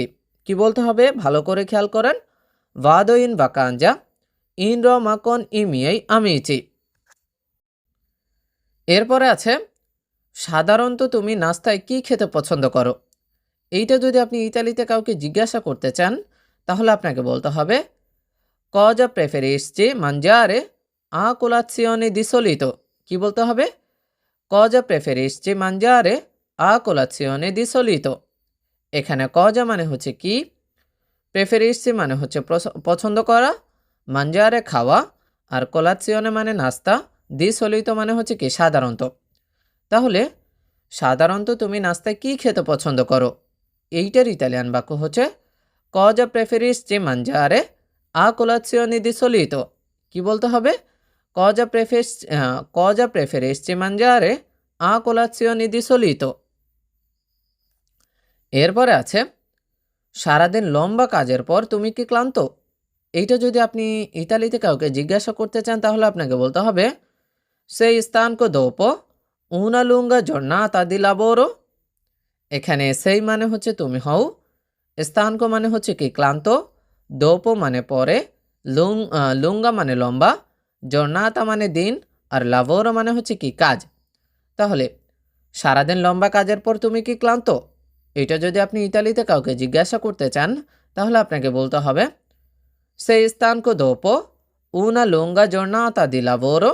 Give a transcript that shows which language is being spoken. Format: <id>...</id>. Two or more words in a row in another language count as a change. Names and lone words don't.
<bn>কি বলতে হবে ভালো করে খেয়াল করেন,</bn> <it>Vado in vacanza in Roma con i miei amici.</it> <bn>এরপরে আছে সাধারণত তুমি নাস্তায় কি খেতে পছন্দ করো। এইটা যদি আপনি ইতালিতে কাউকে জিজ্ঞাসা করতে চান তাহলে আপনাকে বলতে হবে</bn> <it>cosa preferisci mangiare a colazione di solito।</it> <bn>কি বলতে হবে?</bn> <it>cosa preferisci mangiare a colazione di solito।</it> <bn>এখানে cosa মানে হচ্ছে কি, preferisci মানে হচ্ছে পছন্দ করা, mangiare খাওয়া, আর colazione মানে নাস্তা,</bn> <it>di solito</it> <bn>মানে হচ্ছে কি সাধারণত। তাহলে সাধারণত তুমি নাস্তায় কি খেতে পছন্দ করো, এইটার ইতালিয়ান বাক্য হচ্ছে</bn> <it>cosa preferisci mangiare a colazione di solito।</it> <bn>কি বলতে হবে?</bn> <it>cosa preferisci mangiare a colazione di solito।</it> <bn>এরপরে আছে সারাদিন লম্বা কাজের পর তুমি কি ক্লান্ত। এইটা যদি আপনি ইতালিতে কাউকে জিজ্ঞাসা করতে চান তাহলে আপনাকে বলতে হবে</bn> <it>sei stanco dopo una lunga giornata di lavoro।</it> <bn>এখানে সেই মানে হচ্ছে তুমি হও, স্থানক মানে হচ্ছে কি ক্লান্ত, দোপো মানে পরে, লুঙ্গা মানে লম্বা, জর্নাতা মানে দিন, আর লাভোরো মানে হচ্ছে কি কাজ। তাহলে সারাদিন লম্বা কাজের পর তুমি কি ক্লান্ত, এটা যদি আপনি ইতালিতে কাউকে জিজ্ঞাসা করতে চান তাহলে আপনাকে বলতে হবে</bn> <it>sei stanco dopo una lunga giornata di lavoro.</it>